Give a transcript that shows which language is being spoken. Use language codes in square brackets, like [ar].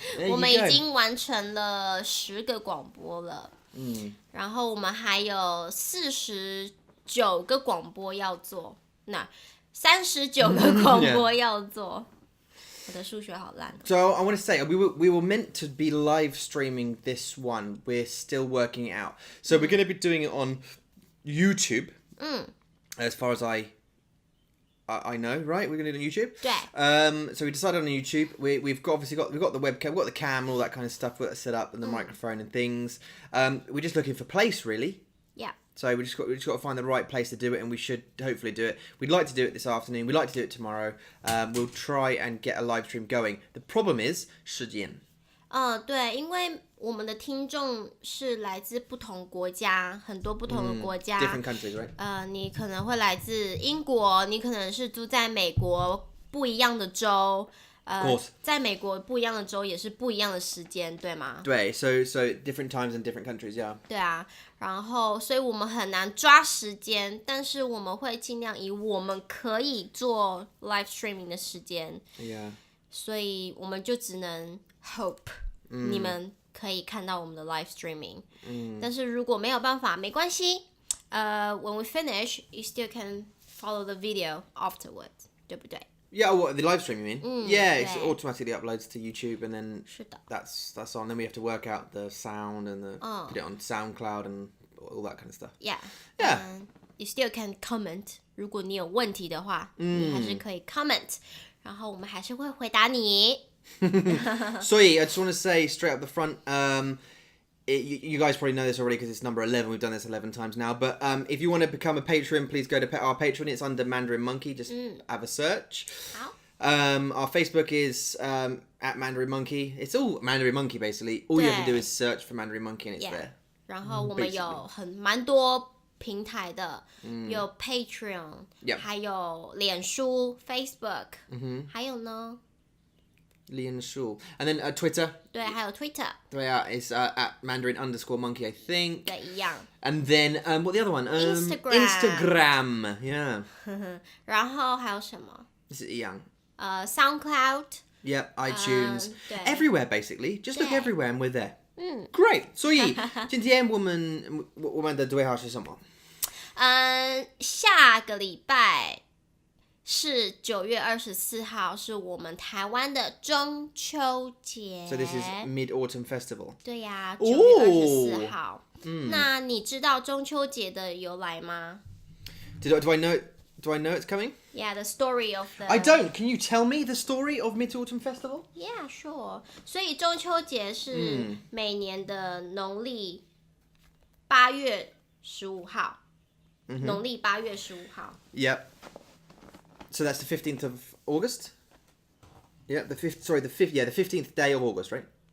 [zh] 我们已经完成了10个广播了，然后我们还有49个广播要做，那39个广播要做。我的数学好烂哦。 [en] So I want to say we were meant to be live streaming this one. We're still working it out. So we're going to be doing it on YouTube. As far as I know, right? We're going to do it on YouTube. [zh] 对。 [en] So we decided on YouTube. We've obviously got the webcam, we've got the cam, all that kind of stuff. We've got it set up and the microphone and things. We're just looking for place, really. Yeah. So we just got to find the right place to do it, and we should hopefully do it. We'd like to do it this afternoon. We'd like to do it tomorrow. We'll try and get a live stream going. The problem is 时间。 [zh] 对，因为我们的听众是来自不同国家，很多不同的国家。 [en] Different countries, right? [zh] 你可能会来自英国，你可能是住在美国不一样的州。在美国不一样的州也是不一样的时间，对吗？ [en] 对 ，so different times in different countries, yeah. [zh] 对啊，然后所以我们很难抓时间，但是我们会尽量以我们可以做 live streaming 的时间。 [en] Yeah. [zh] 所以我们就只能 hope 你们可以看到我们的 live streaming。但是如果没有办法，没关系。 [en] When we finish, you still can follow the video afterwards， [zh] 对不对？ [en] Yeah, what, the live stream you mean? Yeah, it [zh] 对。 [en] automatically uploads to YouTube, and then [zh] 是的。 [en] that's on. Then we have to work out the sound and put it on SoundCloud and all that kind of stuff. Yeah. Yeah. You still can comment. [zh] 如果你有问题的话，你还是可以 comment， 然后我们还是会回答你。 [en] So I just want to say straight up the front, you guys probably know this already because it's number 11. We've done this 11 times now. But if you want to become a patron, please go to our Patreon. It's under Mandarin Monkey. Just have a search. [zh] 好。 [en] Our Facebook is at Mandarin Monkey. It's all Mandarin Monkey basically. All you have to do is search for Mandarin Monkey and it's there. [zh] 然后我们有蛮多平台的，有 Patreon， 还有脸书 Facebook， 还有呢 [en] Lian Shul. And then Twitter. [zh] 对，还有 Twitter， [en] It's at Mandarin_Monkey, I think. [zh] 对，一样。 [en] And then what the other one? Instagram. Yeah. [zh] 然后还有什么 [en] This is Yang. SoundCloud， Yep, iTunes. [zh] 对。 [en] Everywhere basically. Just look [zh] 对。 [en] everywhere and we're there. Great. [zh] 所以今天我们的对话是什么？下个礼拜是9月24号，是我们台湾的中秋节。 [en] So this is Mid-Autumn Festival. [zh] 对呀，9月24号。那你知道中秋节的由来吗？ [en] Do I know it's coming? Yeah, the story of the. I don't. Can you tell me the story of Mid-Autumn Festival? Yeah, sure. [zh] 所以中秋节是每年的农历8月15号。农历8月15号。 [en] Yep. So that's the 15th of August? Yeah, the 15th day of August, right?